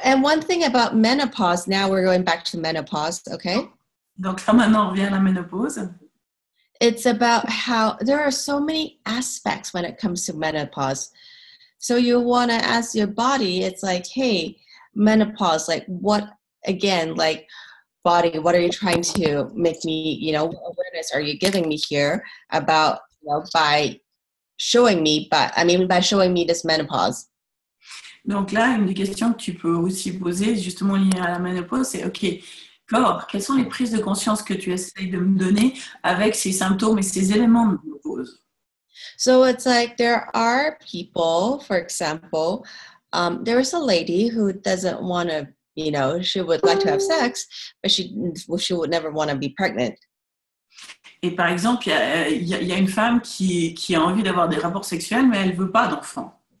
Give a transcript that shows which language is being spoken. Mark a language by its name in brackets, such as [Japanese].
[English] And one thing about menopause, now we're going back to menopause, okay? [French] Donc là maintenant on revient à la ménopause. [English] It's about how there are so many aspects when it comes to menopause. So you want to ask your body, it's like, hey, menopause, like what, again, like body, what are you trying to make me, what awareness are you giving me here about, by showing me this menopause? [French] Donc là, une des questions que tu peux aussi poser, justement liées à la ménopause, c'est OK, corps, quelles sont les prises de conscience que tu essayes de me donner avec ces symptômes et ces éléments de ménopause? [English] So it's like there are people, for example, there is a lady who doesn't want to, she would like to have sex, but she would never want to be pregnant. [French] Et par exemple, il y a une femme qui a envie d'avoir des rapports sexuels, mais elle ne veut pas d'enfant.